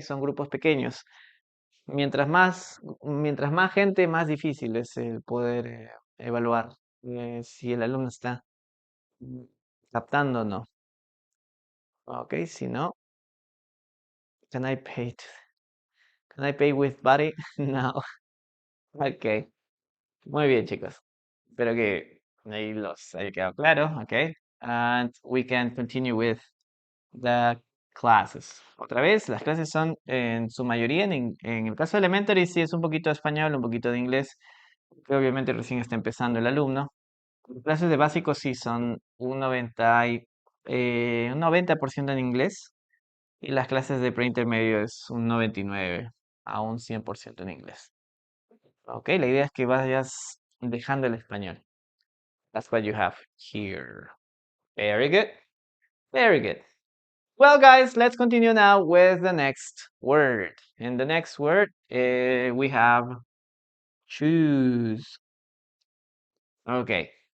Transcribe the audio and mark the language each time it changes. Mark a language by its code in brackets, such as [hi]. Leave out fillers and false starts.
[es] Son grupos pequeños. Mientras más gente, más difícil es el poder evaluar si el alumno está mm, captando o no. Ok, si no, [en] can I pay? Can I pay with body? No. [es] Ok, muy bien, chicos. Espero que ahí los haya quedado claro. [en] Ok, and we can continue with the classes. [es] Otra vez, las clases son en su mayoría, en el caso de Elementary, sí es un poquito de español, un poquito de inglés, que obviamente recién está empezando el alumno. Las clases de básico sí son un 90% en inglés y las clases de preintermedio es un 99 a un 100% en inglés. Ok, la idea es que vayas dejando el español. [en] That's what you have here. Very good. Very good. Well, guys, let's continue now with the next word. And the next word, we have choose. Okay.